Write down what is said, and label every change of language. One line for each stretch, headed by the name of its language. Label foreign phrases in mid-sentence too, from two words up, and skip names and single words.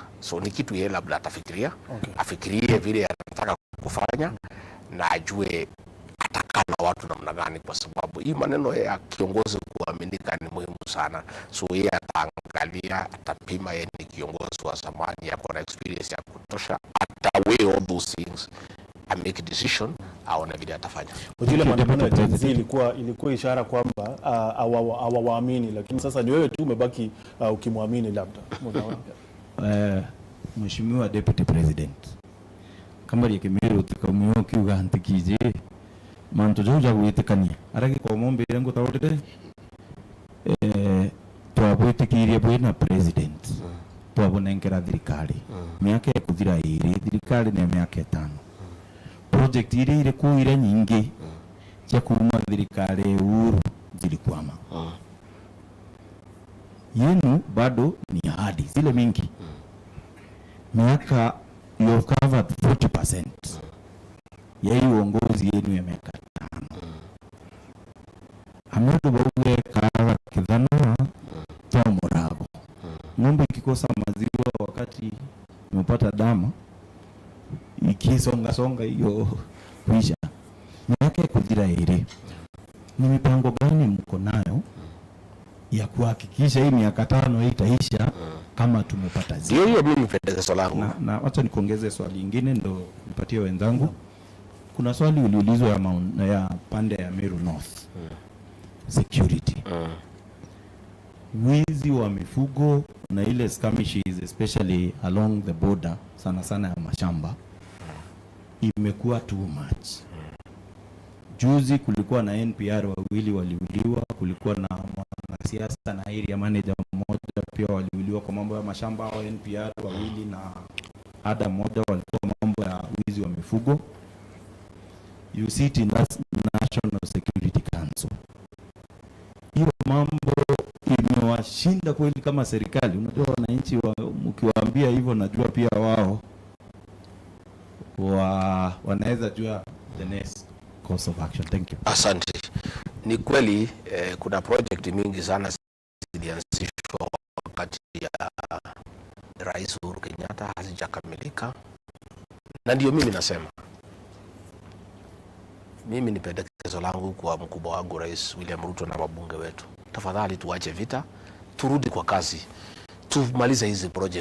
Swahili: So ni kitu yeye labda atafikiria, afikirie vile anataka kufanya na ajue atakana watu namna gani, kwa sababu hii maneno ya kiongozi kuaminika ni muhimu sana. So yeye ataangalia, atapima, yeye ni kiongozi wa zamani, yako na experience ya kutosha, ataweigh
English: all those things and make a decision,
Swahili: aone vile atafanya. Ujile maandamano ya TZ ilikuwa ishara kwamba hawaamini, lakini sasa ni wewe tu umebaki ukimwamini labda.
Meru: Mheshimiwa
English: Deputy President,
Meru: kama Meru tukamyo kiuga antikije manto joja gwitikania aragi kwa mombe yangu tawotete twabwitikirie bwina president twabonengera thirikari miaka ikuthira iri, thirikari ni miaka 5. Project ile kuire nyingi cia kuma thirikari Uhuru zilikwama.
Swahili: Yenu bado ni ahadi zile mingi. Miaka
English: you have covered 40%
Swahili: ya hii uongozi yenu ya miaka 5.
Meru: Amedo bauge kara kidhana toa murago.
Swahili: Ng'ombe ikikosa maziwa wakati imepata damu, ikisonga hiyo kuisha.
Meru: Miaka kuthira iri,
Swahili: ni mipango gani mko nayo ya kuhakikisha hii miaka 5 itaisha kama tumepata zile? Hiyo mimi pendekezo langu. Na wacha nikuongeze swali lingine ndo nipatie wenzangu. Kuna swali uliulizwa ya pande ya Meru North. Security. Wizi wa mifugo na ile
English: skirmishes especially along the border,
Swahili: sana ya mashamba, imekuwa
English: too much.
Swahili: Juzi kulikuwa na NPR wawili waliuliwa, kulikuwa na mwanasiasa na
English: area manager
Swahili: mmoja pia waliuliwa kwa mambo ya mashamba, au NPR wawili na ada mmoja walikuwa mambo ya wizi wa mifugo.
English: You sit in that National Security Council.
Swahili: Hiyo mambo imewashinda kweli kama serikali. Unajua wananchi mkiwaambia hivyo, najua pia wao wanaweza jua
English: the next course of action. Thank you.
Swahili: Asante. Ni kweli kuna project mingi sana zilianzishwa wakati ya Rais Uhuru Kenyatta hazijakamilika, na ndio mimi nasema, mimi ni pendekezo langu kwa mkubwa wangu Rais William Ruto na wabunge wetu, tafadhali tuache vita, turudi kwa kazi, tumalize hizi project.